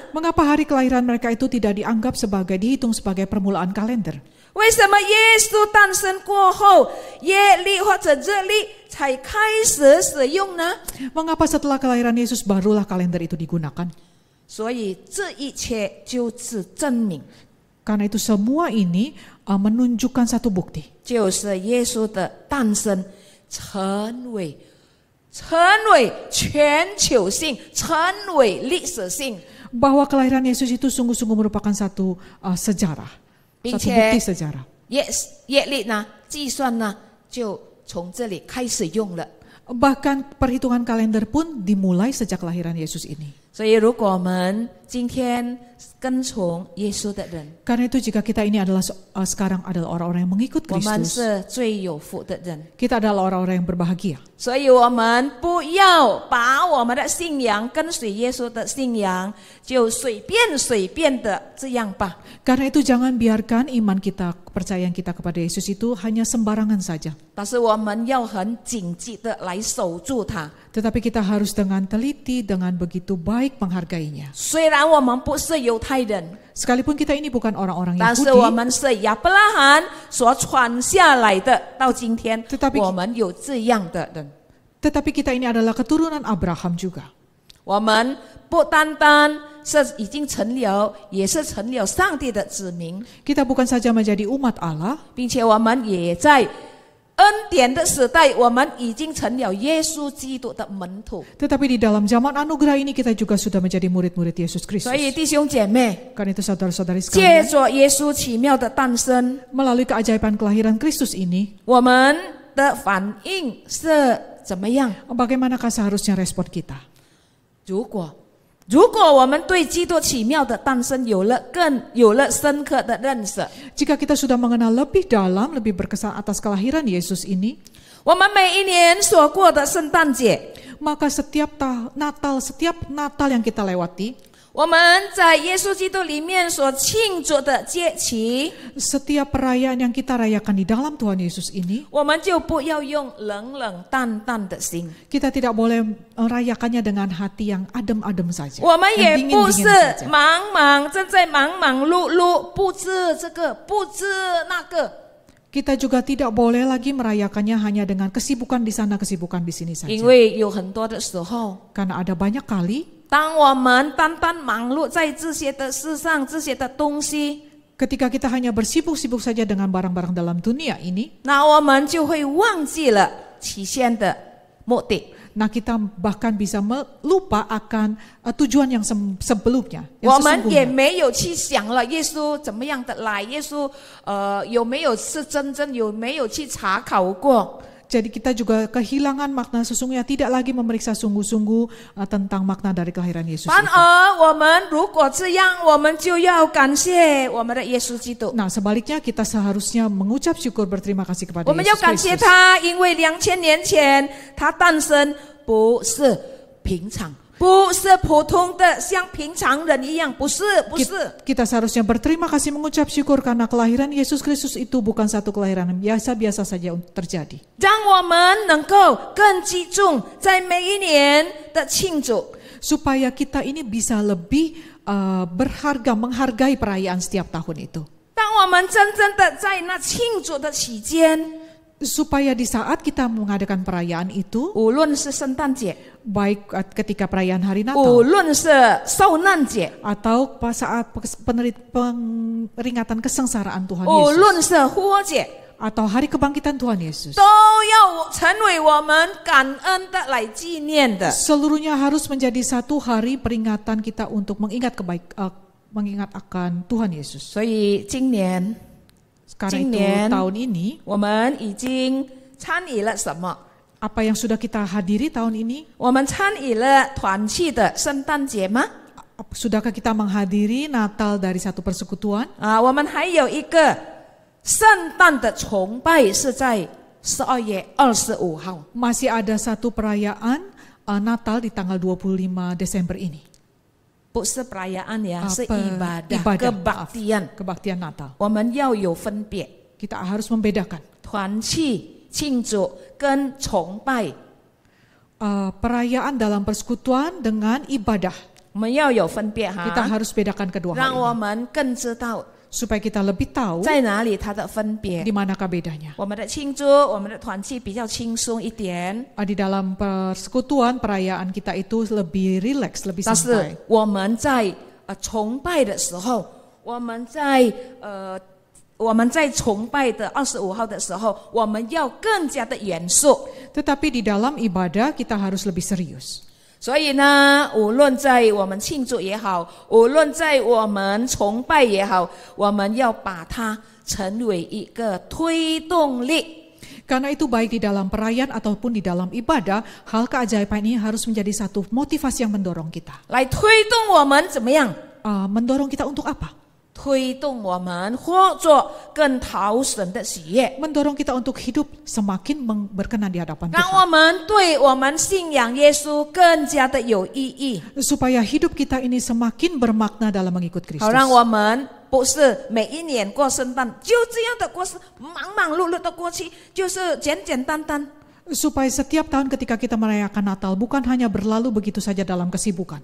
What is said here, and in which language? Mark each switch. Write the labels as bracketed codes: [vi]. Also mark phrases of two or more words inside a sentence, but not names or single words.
[id] Mengapa hari kelahiran mereka itu tidak dihitung sebagai permulaan kalender? [zh] 为什么耶稣诞生过后，业历或者日历才开始使用呢？ [id] Mengapa setelah kelahiran Yesus barulah kalender itu digunakan? [zh] 所以这一切就是证明， [id] Karena itu semua ini menunjukkan satu bukti. [zh] 就是耶稣的诞生成为全球性，成为历史性， [id] Bahwa kelahiran Yesus itu sungguh-sungguh merupakan satu sejarah, satu bukti sejarah. [zh] 业历呢，计算呢，就从这里开始用了。 [id] Bahkan perhitungan kalender pun dimulai sejak kelahiran Yesus ini. [zh] 所以，如果我们今天跟从耶稣的人， [id] Karena itu jika kita ini adalah sekarang adalah orang-orang yang mengikut [zh] 我们 [id] Kristus, [zh] 是最有福的人。 [id] kita adalah orang-orang yang berbahagia. [zh] 所以我们不要把我们的信仰跟随耶稣的信仰就随便的这样吧。 [id] Karena itu jangan biarkan iman kita, kepercayaan kita kepada Yesus itu hanya sembarangan saja. [zh] 但是我们要很谨记的来守住它。 [id] Tetapi kita harus dengan teliti, dengan begitu baik menghargainya. [zh] 虽然我们不是犹太人， [id] Sekalipun kita ini bukan orang-orang [zh] 但是我 [id] Yahudi, [zh] 们是亚伯拉罕所传下来的，到今天 [id] Tetapi- [zh] 我们有这样的人。 [id] tetapi kita ini adalah keturunan Abraham juga. [zh] 我们不单单是已经成了，也是成了上帝的子民， [id] Kita bukan saja menjadi umat Allah, [zh] 并且我们也在恩典的时代，我们已经成了耶稣基督的门徒。 [id] tetapi di dalam zaman anugerah ini kita juga sudah menjadi murid-murid Yesus [zh] 所以 [id] Kristus. [zh] 弟兄姐妹， [id] Karena itu saudara-saudari [zh] 借 [id] sekalian, [zh] 着耶稣奇妙的诞生， [id] melalui keajaiban kelahiran Kristus ini, [zh] 我们的反应是怎么样？ [id] bagaimanakah seharusnya respon kita? [zh] 如果我们对基督奇妙的诞生有了深刻的认识， [id] Jika kita sudah mengenal lebih dalam, lebih berkesan atas kelahiran Yesus ini, [zh] 我们每一年所过的圣诞节， [id] maka setiap Natal yang kita lewati, [zh] 我们在耶稣基督里面所庆祝的节期， [id] setiap perayaan yang kita rayakan di dalam Tuhan Yesus ini, [zh] 我们就不要用冷淡的心， [id] kita tidak boleh merayakannya dengan hati yang adem-adem saja. [zh] 我们 [id] yang [zh] 也不是 [id] dingin-dingin saja. [zh] 正在忙碌，不知这个不知那个。 [id] Kita juga tidak boleh lagi merayakannya hanya dengan kesibukan di sana, kesibukan di sini saja. [zh] 因为有很多的时候， [id] Karena ada banyak kali [zh] 当我们单忙碌在这些的事上，这些的东西， [id] ketika kita hanya bersibuk-sibuk saja dengan barang-barang dalam dunia ini, [zh] 那我们就会忘记了起先的目的。 [id] Nah, kita bahkan bisa lupa akan tujuan yang sebelumnya, [zh] 我 [id] yang [zh] 们也 [id] sesungguhnya. [zh] 没有去想了耶稣怎么样的来，耶稣有没有是真正，有没有去查考过？ [id] Jadi kita juga kehilangan makna sesungguhnya, tidak lagi memeriksa sungguh-sungguh tentang makna dari kelahiran Yesus [zh] 反 [id] itu. [zh] 而我们如果这样，我们就要感谢我们的耶稣基督。 [id] Nah, sebaliknya kita seharusnya mengucap syukur berterima kasih kepada [zh] 我们要 [id] Yesus [zh] 感谢 [id] Kristus. [zh] 他，因为2000年前他诞生不是平常，不是普通的像平常人一样，不是，不是。 [id] Kita seharusnya berterima kasih mengucap syukur karena kelahiran Yesus Kristus itu bukan satu kelahiran yang biasa-biasa saja terjadi. [zh] 让我们能够更集中在每一年的庆祝。 [id] Supaya kita ini bisa lebih menghargai perayaan setiap tahun itu. [zh] 当我们真正的在那庆祝的期间， [id] Supaya di saat kita mengadakan perayaan itu, [zh] 无论是圣诞节， [id] baik ketika perayaan hari [zh] 无 [id] Natal [zh] 论是受难节， [id] atau saat peringatan kesengsaraan Tuhan [zh] 无 [id] Yesus [zh] 论是复活节， [id] atau hari kebangkitan Tuhan Yesus, [zh] 都要成为我们感恩的来纪念的。 [id] seluruhnya harus menjadi satu hari peringatan kita untuk mengingat akan Tuhan Yesus. [zh] 所以今年 [id] Karena itu [zh] 今年 [id] tahun ini [zh] 我们已经参与了什么？ [id] apa yang sudah kita hadiri tahun ini? [zh] 我们参与了团契的圣诞节吗？ [id] Sudahkah kita menghadiri Natal dari satu persekutuan? [zh] 我们还有一个圣诞的崇拜是在12月25号。 [id] Masih ada satu perayaan Natal di tanggal 25 Desember ini. [zh] 不是 [id] perayaan ya, [zh] 是 [id] ibadah, kebaktian. kebaktian Natal. [zh] 我们要有分别， [id] Kita harus membedakan [zh] 团契庆祝跟崇拜， [id] perayaan dalam persekutuan dengan ibadah. [zh] 我们要有分别 [id] Kita [zh] 哈， [id] harus bedakan kedua [zh] 让 [id] hal [zh] 我 [id] ini [zh] 们更知道 [id] supaya kita lebih tahu [zh] 在哪里它的分别 [id] di。manakah bedanya. [zh] 我们的庆祝，我们的团契比较轻松一点， [id] Di dalam persekutuan perayaan kita itu lebih rileks, lebih [zh] 但 [id] santai. [zh] 是我们在崇拜的时候，我们在崇拜的25号的时候，我们要更加的严肃。 [id] Tetapi di dalam ibadah kita harus lebih serius. [zh] 所以呢，无论在我们庆祝也好，无论在我们崇拜也好，我们要把它成为一个推动力。 [id] Karena itu baik di dalam perayaan ataupun di dalam ibadah, hal keajaiban ini harus menjadi satu motivasi yang mendorong kita. [zh] 来推动我们怎么样？ [id] Mendorong kita untuk apa? [zh] 推动我们或做更讨神的喜悦， [id] Mendorong kita untuk hidup semakin berkenan di hadapan [zh] 让 [id] Tuhan. [zh] 我们对我们信仰耶稣更加的有意义， [id] Supaya hidup kita ini semakin bermakna dalam mengikut [zh] 好 [id] Kristus. [zh] 让我们不是每一年过圣诞就这样的过，忙忙碌碌的过去，就是简简单单。 [id] Supaya setiap tahun ketika kita merayakan Natal bukan hanya berlalu begitu saja dalam kesibukan.